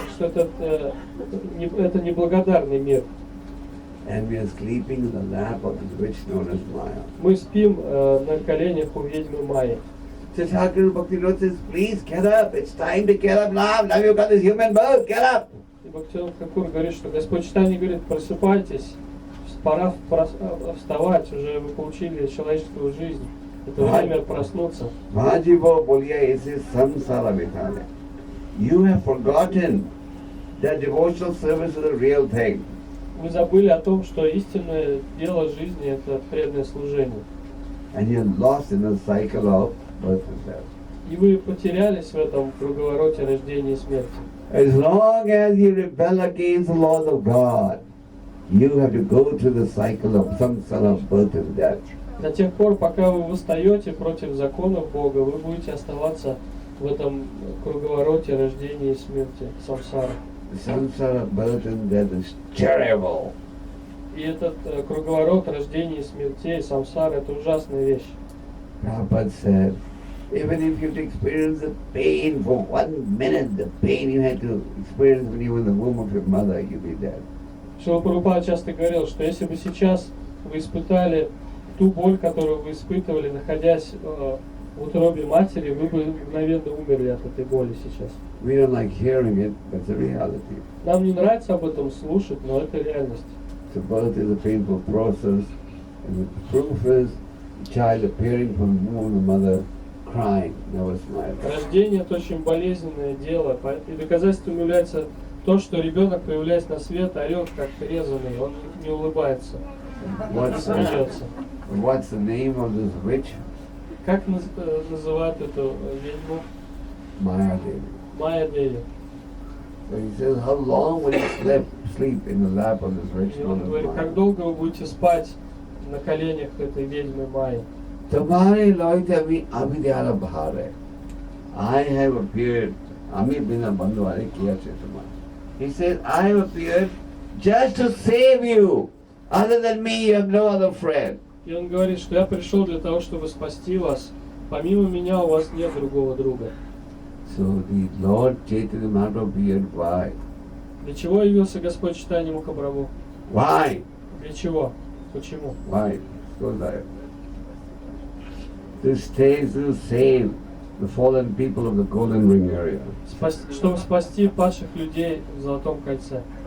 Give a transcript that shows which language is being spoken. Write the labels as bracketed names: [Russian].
[Russian] Что это неблагодарный мир. [English] And we are sleeping in the lap of the witch known as Maya. [Russian] Мы спим на коленях у ведьмы Майи. [English] So Thakur Bhakti says, please get up. It's time to get up now. Now you've got this human birth. Get up. [Russian] И Бхактивинода Тхакур говорит, что Господь Чайтанья говорит, просыпайтесь, пора вставать, уже вы получили человеческую жизнь. Это время проснуться. [Bangla] Mahajiva Bolya is samsara vitale. [English] You have forgotten that devotional service is the real thing. [Russian] Вы забыли о том, что истинное дело жизни – это преданное служение. [English] And you're lost in the cycle of birth and death. [Russian] И вы потерялись в этом круговороте рождения и смерти. [English] As long as you rebel against the laws of God, you have to go through the cycle of samsara of birth and death. [Russian] До тех пор, пока вы восстаете против законов Бога, вы будете оставаться в этом круговороте рождения и смерти, самсара. [English] Samsara of birth and death is terrible. [Russian] И этот круговорот рождения и смертей, самсара, это ужасная вещь. [English] Prabhupada said, even if you experience the pain for 1 minute, the pain you had to experience when you were in the womb of your mother, you'll be dead. [Russian] Шрила Прабхупада часто говорил, что если бы сейчас вы испытали ту боль, которую вы испытывали, находясь в утробе матери, вы бы мгновенно умерли от этой боли сейчас. [English] We don't like hearing it, but it's a reality. [Russian] Нам не нравится об этом слушать, но это реальность. [English] So birth is a painful process, and the proof is the child appearing from the womb of the mother, crying, never smiling. [Russian] Рождение – это очень болезненное дело, и доказательством является то, что ребенок, появляясь на свет, орет как резаный, он не улыбается, не смеется. [English] What's the name of this witch? [Russian] Как называют эту ведьму? [English] Maya Devi. [Russian] Майя Деви. [English] So he says, how long will you sleep in the lap of this witch? [Russian] И он говорит, как долго вы будете спать на коленях этой ведьмы Майи? [Bangla] Tamare loita vi avidyala bhare. [English] I have appeared. [Bangla] Ami bina bandhuare kiya chetama. [English] He says, I have appeared just to save you. Other than me, you have no other friend. [Russian] И он говорит, что я пришел для того, чтобы спасти вас. Помимо меня у вас нет другого друга. [English] So the Lord Chaitanya Mahaprabhu appeared. Why? [Russian] Для чего явился Господь Чайтанья Махапрабху? [English] Why? [Russian] Для чего? Почему? [English] Why? So that to save the fallen people of the Golden Ring area. [Russian] Чтобы спасти падших людей в Золотом кольце.